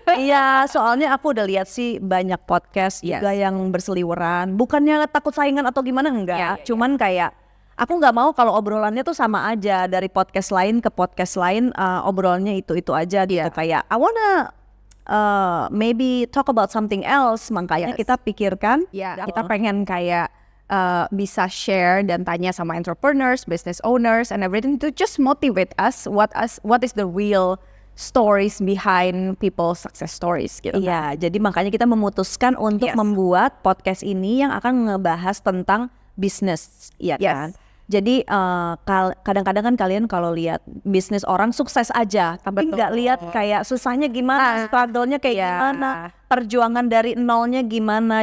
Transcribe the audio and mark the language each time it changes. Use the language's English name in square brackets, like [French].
[Indonesian] Iya, soalnya aku udah lihat sih banyak podcast juga yang berseliweran. Bukannya takut saingan atau gimana, enggak. Cuman kayak aku nggak mau kalau obrolannya tuh sama aja dari podcast lain ke podcast lain, obrolannya itu aja gitu. Kayak [English] I wanna maybe talk about something else. [Indonesian] Makanya kita pikirkan, Kita pengen kayak bisa share dan tanya sama [English] entrepreneurs, business owners, and everything to just motivate us. What is the real stories behind people's success stories [Indonesian] gitu. Iya, jadi makanya kita memutuskan untuk membuat podcast ini yang akan ngebahas tentang bisnis, ya kan? Jadi kadang-kadang kan kalian kalau lihat bisnis orang sukses aja, tapi nggak lihat kayak susahnya gimana, struggle-nya kayak gimana, perjuangan dari nolnya gimana.